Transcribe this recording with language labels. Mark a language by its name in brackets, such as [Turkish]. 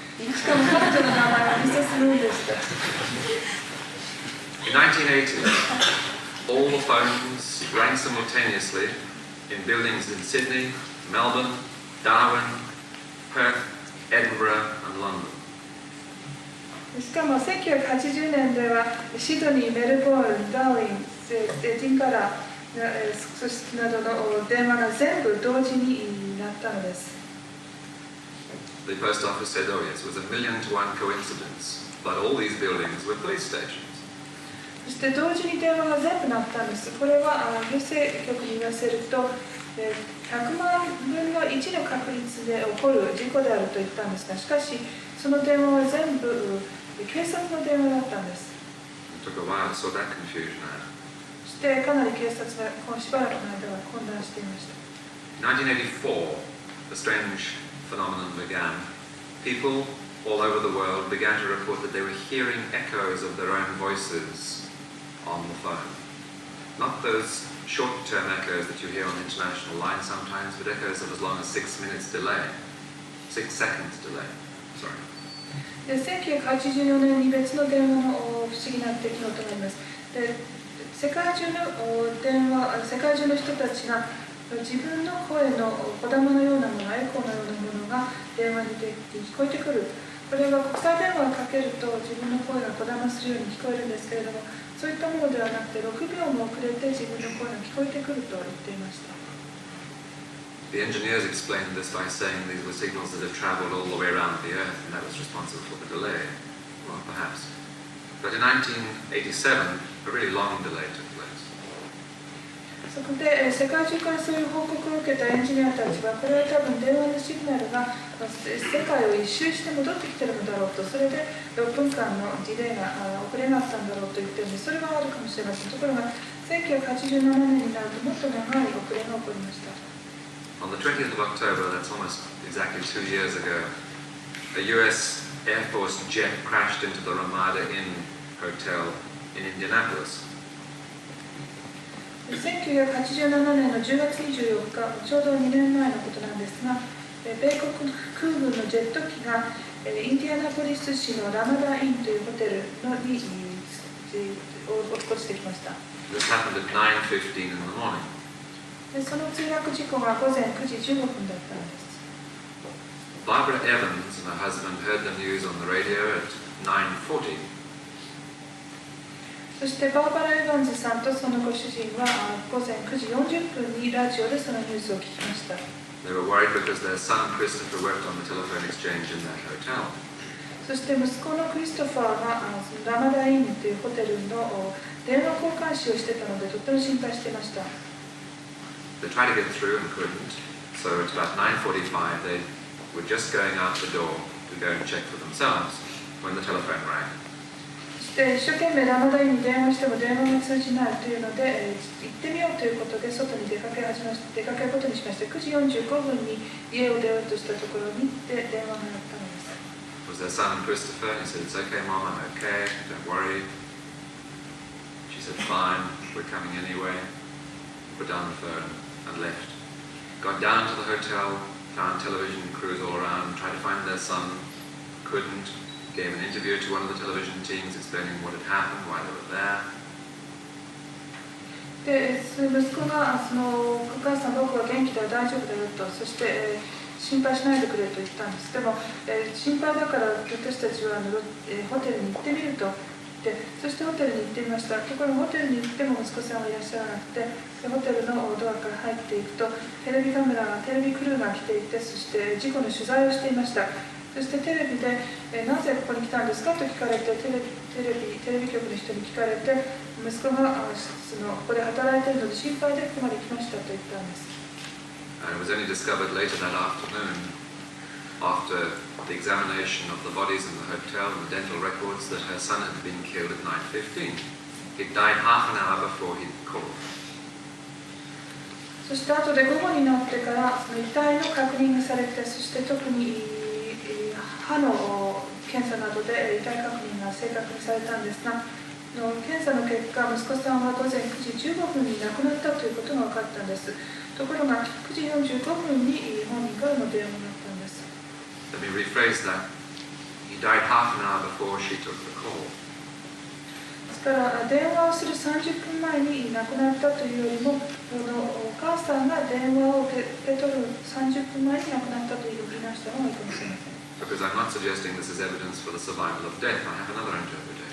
[Japanese] しかも彼女の名前はミセス・ムーンでした。 [English] In 1980, all the phones rang simultaneously in buildings in Sydney, Melbourne, Darwin, Perth, Edinburgh and London. [Japanese] しかも1980年ではシドニー、メルボルン、ダーウィン、エディンバラなどの電話が全部同時になったのです。 [English] The post office said, oh yes, it was a 1,000,000-to-1 coincidence, but all these buildings were police stations. [Japanese] そして同時に電話が全部鳴ったんです。これは郵政局に言わせると100万分の1の確率で起こる事故であると言ったんですが、しかしその電話は全部警察の電話だったんです。 [English] It took a while to sort that confusion out. [Japanese] そしてかなり警察がしばらくの間は混乱していました。 [English] 1984, a strange phenomenon began. People all over the world began to report that they were hearing echoes of their own voices on the phone. Not those short-term echoes that you hear on international lines sometimes, but echoes of as long as 6 minutes delay. 6 seconds delay. Sorry. [Japanese] 1984年に別の電話の不思議な出来事があります。で、世界中の人たちが自分の声のこだまのようなもの、エコーのようなものが電話に出て聞こえてくる。これは国際電話をかけると自分の声がこだまするように聞こえるんですけれども、そういったものではなくて6秒も遅れて自分の声が聞こえてくると言っていました。 [English] The engineers explained this by saying these were signals that have traveled all the way around the Earth, and that was responsible for the delay. Well, perhaps. But in 1987, a really long delay took place. [Japanese] そこで世界中からそういう報告を受けたエンジニアたちは、これは多分電話のシグナルが世界を一周して戻ってきているのだろうと、それで6分間のディレイが遅れがあったんだろうと言っているので、それはあるかもしれません。ところが1987年になるともっと長い遅れが起こりました。 [English] On the 20th of October, that's almost exactly 2 years ago, a US Air Force jet crashed into the Ramada Inn Hotel in Indianapolis. [Japanese] 1987年の10月24日、ちょうど2年前のことなんですが、米国空軍のジェット機がインディアナポリス市のラマダインというホテルに落っこちてきました。 [English] This happened at 9:15 in the morning. [Japanese] でその墜落事故が午前9時15分だったんです。 [English] Barbara Evans and her husband heard the news on the radio at 9:40. [Japanese] そしてバーバラ・エヴァンズさんとそのご主人は午前9時40分にラジオでそのニュースを聞きました。 [English] They were worried because their son Christopher worked on the telephone exchange in that hotel. [Japanese] そして息子のクリストファーがそのラマダインというホテルの電話交換士をしてたのでとても心配していました。 [English] They tried to get through and couldn't, so at about 9:45 they were just going out the door to go and check for themselves when the telephone rang. [Japanese] そして一生懸命ラマダインに電話しても電話が通じないというので、行ってみようということで外に出かけることにしまして、9時45分に家を出ようとしたところに行って電話が鳴ったのです。 [English] It was their son Christopher. He said, "It's okay, Mom, I'm okay. Don't worry." She said, "Fine, we're coming anyway." Put down the phone and left. Got down to the hotel, found television crews all around, tried to find their son, couldn't. Gave an interview to one of the television teams explaining what had happened, why they were there. [Japanese] で、息子がお母さん、僕は元気だよ、大丈夫だよと、そして、心配しないでくれと言ったんです。でも、心配だから私たちはホテルに行ってみると言って、そしてホテルに行ってみました。ところがホテルに行っても息子さんはいらっしゃらなくて、ホテルのドアから入っていくと、テレビクルーが来ていて、そして事故の取材をしていました。そしてテレビで、なぜここに来たんですかと聞かれて、テレビ局の人に聞かれて、息子がここで働いているので心配でここまで来ましたと言ったんです。 [English] And it was only discovered later that afternoon, after the examination of the bodies in the hotel and the dental records, that her son had been killed at 9:15. He died half an hour before he'd called. [Japanese] そして後で午後になってからその遺体の確認がされて、そして特に歯の検査などで遺体確認が正確にされたんですが、検査の結果、息子さんは午前9時15分に亡くなったということが分かったんです。ところが9時45分に本人からの電話があったんです。 [English] Let me rephrase that. He died half an hour before she took the call. [Japanese] ですから電話をする30分前に亡くなったというよりも、お母さんが電話を受け取る30分前に亡くなったと言いましたのがいいかもしれません。 [English] Because I'm not suggesting this is evidence for the survival of death. I have another interpretation.